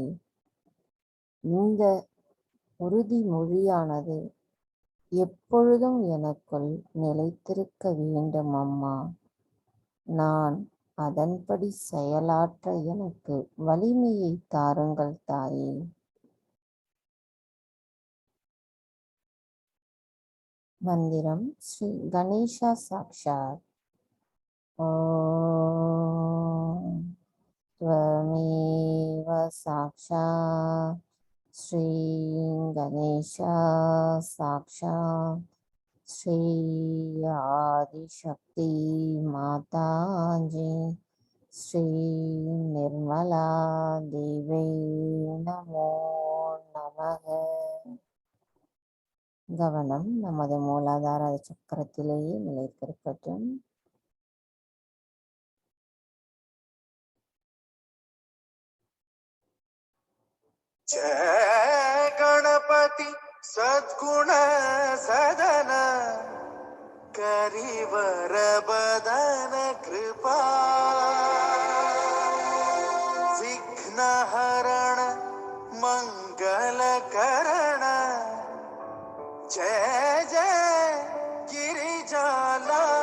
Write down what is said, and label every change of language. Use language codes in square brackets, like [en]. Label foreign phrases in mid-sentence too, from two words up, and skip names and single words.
[ta] இந்த உறுதிமொழியானது எப்பொழுதும் எனக்குள் நிலைத்திருக்க வேண்டும் அம்மா. நான் அதன்படி செயலாற்ற எனக்கு வலிமையை தாருங்கள் தாயே. மந்திரம் ஸ்ரீ கணேசா சாக்ஷாத். [sa] ஓம் त्वमेव साक्षात् श्री गणेशा साक्षात् श्री आदिशक्ति माताजी श्री निर्मला देवी नमो நமக. [ta] கவனம் நமது மூலாதார சக்கரத்திலேயே நிலைத்திருக்கட்டும். [hi] जय गणपति सद्गुण सदन करिवर बदन कृपा विघ्न हरण मंगल करण जय जय गिरिजाला